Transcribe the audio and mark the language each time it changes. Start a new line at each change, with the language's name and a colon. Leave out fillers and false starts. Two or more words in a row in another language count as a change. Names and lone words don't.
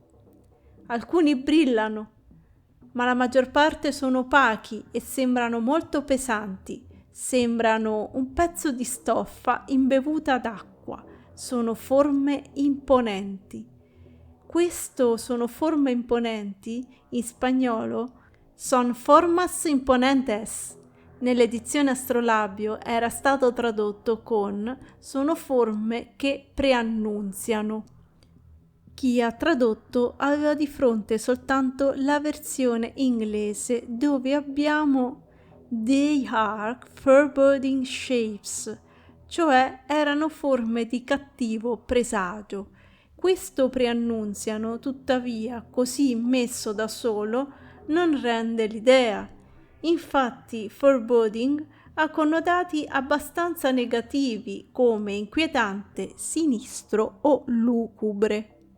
Italian: Alcuni brillano, ma la maggior parte sono opachi e sembrano molto pesanti, sembrano un pezzo di stoffa imbevuta d'acqua, sono forme imponenti. Questo sono forme imponenti, in spagnolo,
Spanish: son formas imponentes.
Italian: Nell'edizione Astrolabio era stato tradotto con sono forme che preannunziano. Chi ha tradotto aveva di fronte soltanto la versione inglese dove abbiamo
English: they are foreboding shapes,
Italian: cioè erano forme di cattivo presagio. Questo preannunziano, tuttavia, così messo da solo, non rende l'idea. Infatti, foreboding ha connotati abbastanza negativi come inquietante, sinistro o lugubre.